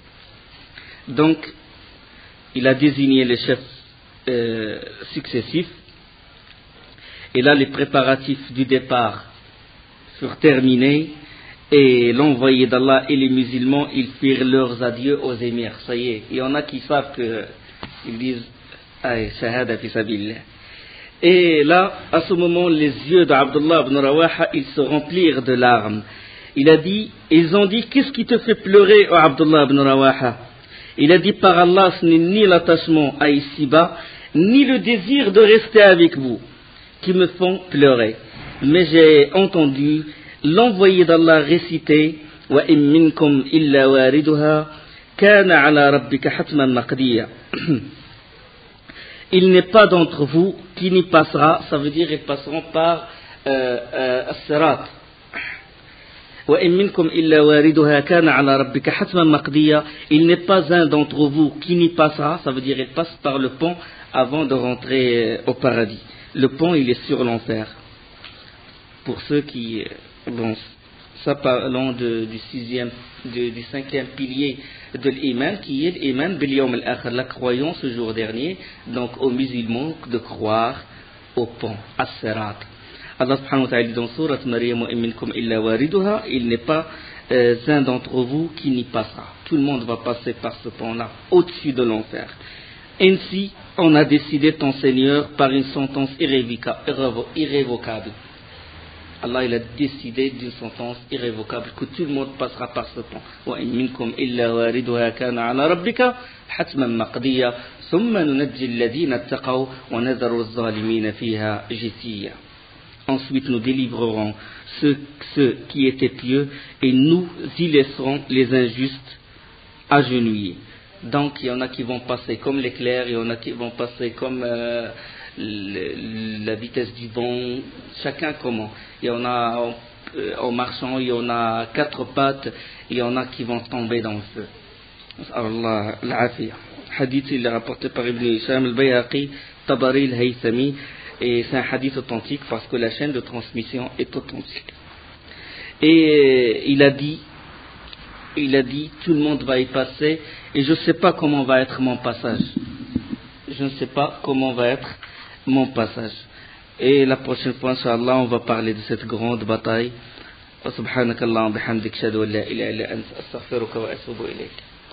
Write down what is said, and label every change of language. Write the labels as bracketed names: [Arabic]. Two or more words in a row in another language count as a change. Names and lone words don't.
[French] Donc, il a désigné les chefs successifs. Et là, les préparatifs du départ furent terminés. Et l'envoyé d'Allah et les musulmans, ils firent leurs adieux aux émirs. Ça y est, il y en a qui savent ils disent [Arabic] شهادة في سبيل الله. [French] Et là, à ce moment, les yeux d'Abdullah ibn Rawaha, ils se remplirent de larmes. Ils ont dit, qu'est-ce qui te fait pleurer, oh Abdullah ibn Rawaha? Il a dit, par Allah, ce n'est ni l'attachement à ici-bas, ni le désir de rester avec vous qui me font pleurer. Mais j'ai entendu l'envoyé d'Allah réciter [Arabic] وإن منكم إلا واردها كان على ربك حتما مقضيا. [French] Il n'est pas d'entre vous qui n'y passera, ça veut dire ils passeront par as-sirat. [Arabic] وإن منكم إلا واردها كان على ربك حتما مقضيا. [French] Il n'est pas un d'entre vous qui n'y passera, ça veut dire il passe par le pont avant de rentrer au paradis. Le pont, il est sur l'enfer. Pour ceux qui bon, ça parlons du 5e pilier de l'iman, qui est l' [Arabic] إيمان باليوم الآخر, [French] la croyance ce jour dernier, donc aux musulmans de croire au pont, as-sirat. [Arabic] الله سبحانه وتعالى [French] dit dans Surat Maryam, [Arabic] وإن منكم إلا واردها, [French] il n'est pas un d'entre vous qui n'y passera. Tout le monde va passer par ce pont-là, au-dessus de l'enfer. Ainsi, on a décidé ton Seigneur par une sentence irrévocable. Allah, il a décidé d'une sentence irrévocable que tout le monde passera par ce pont. [Arabic] وإن منكم إلا واردها كان على ربك حتما مقضيا ثم ننجي الذين اتقوا ونذر الظالمين فيها جثيا. [French] Ensuite, nous délivrerons ceux qui étaient pieux et nous y laisserons les injustes agenouillés. Donc, il y en a qui vont passer comme l'éclair, il y en a qui vont passer comme la vitesse du vent, chacun comment. Il y en a en marchant, il y en a 4 pattes, il y en a qui vont tomber dans le feu. [Arabic] الله العافية. [French] Hadith, il est rapporté par Ibn Hisham al-Bayhaqi, Tabari al-Haythami, et c'est un hadith authentique parce que la chaîne de transmission est authentique. Et il a dit, tout le monde va y passer, et je ne sais pas comment va être mon passage. Je ne sais pas comment va être mon passage. Et la prochaine fois, Inch'Allah, on va parler de cette grande bataille. [Arabic] سبحانك اللهم وبحمدك، أشهد أن لا إله إلا أنت، أستغفرك وأتوب إليك.